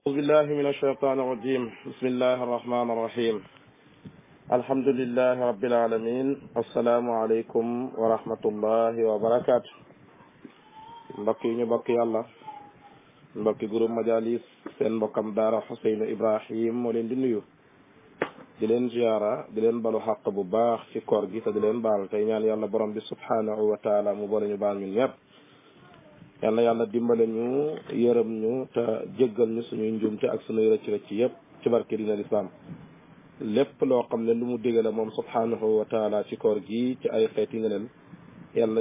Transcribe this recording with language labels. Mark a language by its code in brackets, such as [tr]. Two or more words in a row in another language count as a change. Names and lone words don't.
[ar] أعوذ بالله من الشيطان الرجيم بسم الله الرحمن الرحيم الحمد لله رب العالمين السلام عليكم ورحمة الله وبركاته [wo] mbokk yi ñu bokk yàlla mbokki groupe majalis seen mbokkam daara Ousseynou Ibrahim moo leen di nuyu di leen ziyaara di leen balu xaq bu baax ci koor gi te di leen baal tey ñaan yàlla borom bi [ar] سبحانه وتعالى [wo] mu boole ñu baal ñun ñëpp yal na yàlla dimbale ñu yërëm ñu te jéggal ñu suñuy njuumte ak suñuy rëcc-rëcc yëpp ci barke dina lislaam lépp loo xam ne lu mu digale moom [ar] سبحانه وتعالى [wo] ci koor gi ci ay xeeti ngëneel yal na